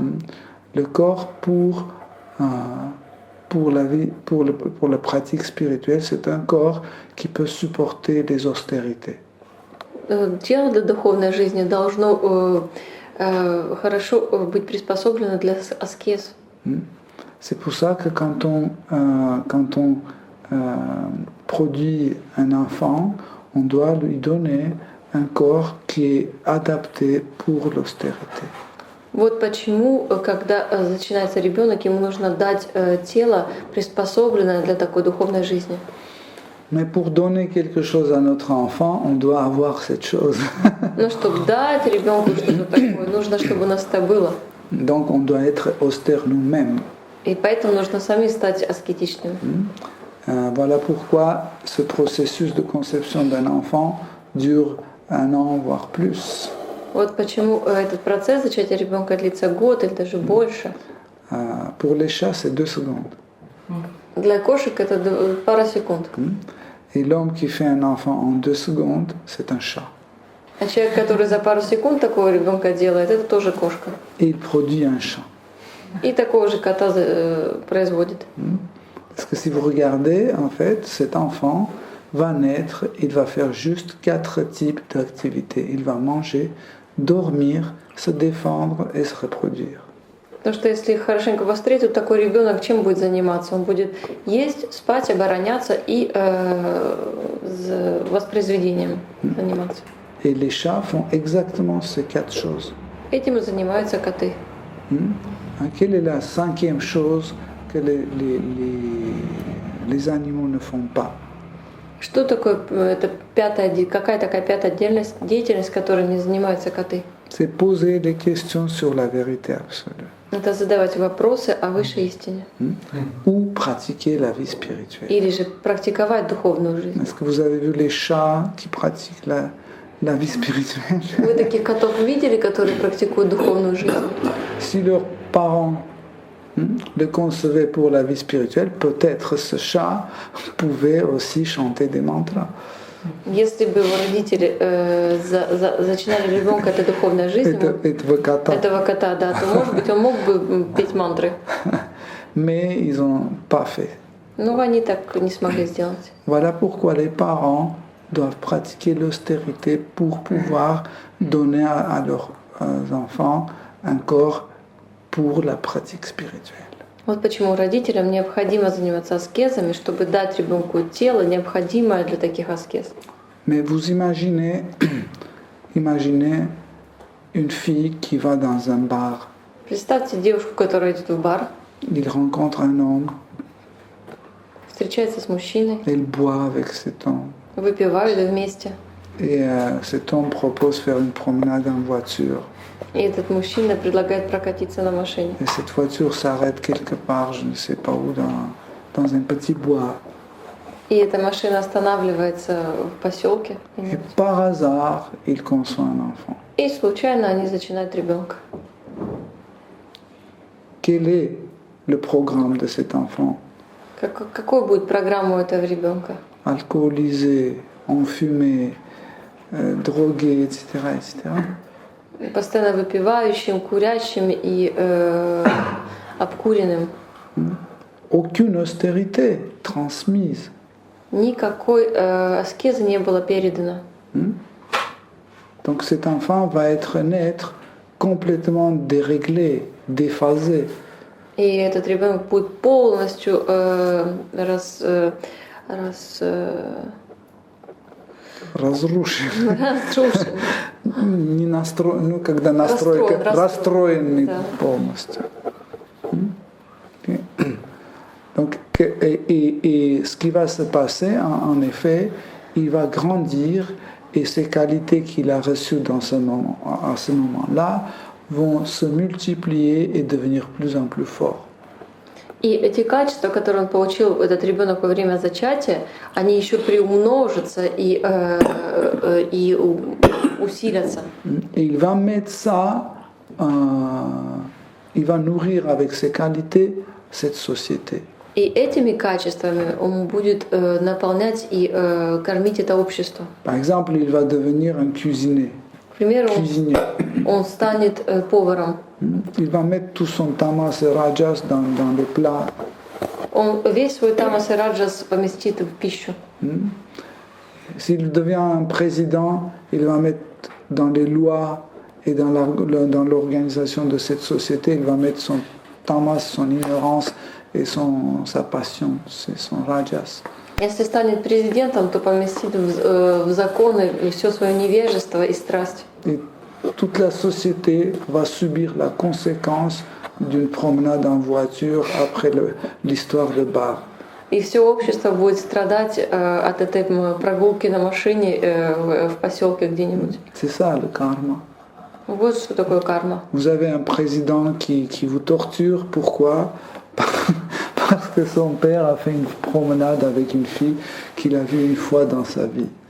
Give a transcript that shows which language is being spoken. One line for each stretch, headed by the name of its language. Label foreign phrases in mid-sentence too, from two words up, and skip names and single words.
French: Le corps pour la pratique spirituelle, c'est un corps qui peut supporter les austérités.
Russian: Тело для духовной жизни должно хорошо быть приспособлено для аскез.
French: C'est pour ça que quand on produit un enfant, on doit lui donner un corps qui est adapté pour l'austérité.
Russian: Вот почему, когда начинается ребенок, ему нужно дать тело, приспособленное для такой духовной жизни.
French: Mais pour donner quelque chose à notre enfant, on doit avoir cette chose.
Russian: Но чтобы дать ребенку что-то такое, нужно, чтобы у нас это было.
French: Donc on doit être austère nous-mêmes.
Russian: И поэтому нужно сами стать аскетичными.
French: Voilà pourquoi ce processus de conception d'un enfant dure 1 an, voire plus.
Russian: Вот почему этот процесс зачатия ребенка длится год или даже больше.
French: Pour les chats, c'est 2 secondes.
Russian: Для кошек это пара секунд.
French: Et l'homme qui fait un enfant en 2 secondes, c'est un chat.
Russian: А человек, который за пару секунд такого ребенка делает, это тоже кошка.
French: Et il produit un chat.
Russian: И такого же кота производит.
French: Parce que si vous regardez, en fait, cet enfant va naître, il va faire juste 4 types d'activités. Il va manger, dormir, se défendre et se reproduire.
Russian: Потому что если хорошенько посмотреть, то такой ребенок чем будет заниматься? Он будет есть, спать, обороняться и воспроизведением заниматься.
French: Et les chats font exactement ces 4 choses.
Russian: Этим и занимаются коты.
French: Quelle est la 5e chose que les animaux ne font pas?
Russian: Что такое это какая такая пятая деятельность, которой не занимаются коты?
French: C'est poser des questions sur la vérité absolue.
Russian: Это задавать вопросы о высшей истине.
French: Ou pratiquer la vie spirituelle.
Russian: Или же практиковать духовную жизнь.
French: Est-ce que vous avez vu les chats qui pratiquent la vie spirituelle?
Russian: Вы таких котов видели, которые практикуют духовную жизнь?
French: Si leurs parents le concevaient pour la vie spirituelle, peut-être ce chat pouvait aussi chanter des mantras.
Russian: Если бы его родители зачинали ребенка этой духовной жизнью, этого кота, да, то, может быть, он мог бы петь мантры.
French: Mais ils n'ont pas fait.
Russian: Но они так не смогли сделать.
French: Voilà pourquoi les parents doivent pratiquer l'austérité pour pouvoir donner à leurs enfants un corps pour la pratique spirituelle.
Russian: Вот почему родителям необходимо заниматься аскезами, чтобы дать ребенку тело, необходимое для таких аскез.
French: Mais vous imaginez une fille qui va dans un bar.
Russian: Представьте девушку, которая идет в бар.
French: Il rencontre un homme.
Russian: Встречается с мужчиной.
French: Elle boit avec cet homme.
Russian: Выпивают вместе.
French: Et cet homme propose faire une promenade en voiture.
Russian: И этот мужчина предлагает прокатиться на машине.
French: Et cette voiture s'arrête quelque part, je ne sais pas où, dans un petit bois.
Russian: И эта машина останавливается в поселке.
French: Et par hasard, il conçoit un enfant.
Russian: И случайно они зачинают ребенка.
French: Quel est le programme de cet enfant?
Russian: Какой будет программа у этого ребенка?
French: Alcoolisé, enfumé, drogué, etc., etc.
Russian: Постоянно выпивающим, курящим и обкуренным.
French: Aucune austérité transmise.
Russian: Никакой аскезы не было передано.
French: Donc cet enfant va naître complètement déréglé, déphasé.
Russian: И этот ребенок будет полностью разрушен. Не настроен. Ну, когда настройка расстроенный да. Полностью.
French: Donc, et ce qui va se passer, en effet, il va grandir et ces qualités qu'il a reçues à ce moment-là vont se multiplier et devenir plus en plus forts.
Russian: И эти качества, которые он получил, этот ребенок во время зачатия, они еще приумножатся и усилятся.
French: Et il va mettre ça, il va nourrir avec ses qualités cette société.
Russian: И этими качествами он будет наполнять и кормить это общество.
French: Par exemple, il va devenir un cuisinier.
Russian: К примеру, он станет поваром.
French: Il va mettre tout son tamas et rajas dans les plats.
Russian: Он весь свой тамас и раджас поместит в пищу.
French: S'il devient un président, il va mettre dans les lois et dans l'organisation de cette société, il va mettre son tamas, son ignorance et sa passion, c'est son rajas.
Russian: Если станет президентом, то поместит в законы все свое невежество и страсть.
French: Et toute la société va subir la conséquence d'une promenade en voiture après l'histoire de bar.
Russian: И все общество будет страдать от этой прогулки на машине в поселке где-нибудь.
French: C'est ça le karma.
Russian: Вот что такое карма.
French: Vous avez un président qui vous torture. Pourquoi? Parce que son père a fait une promenade avec une fille qu'il a vue une fois dans sa vie.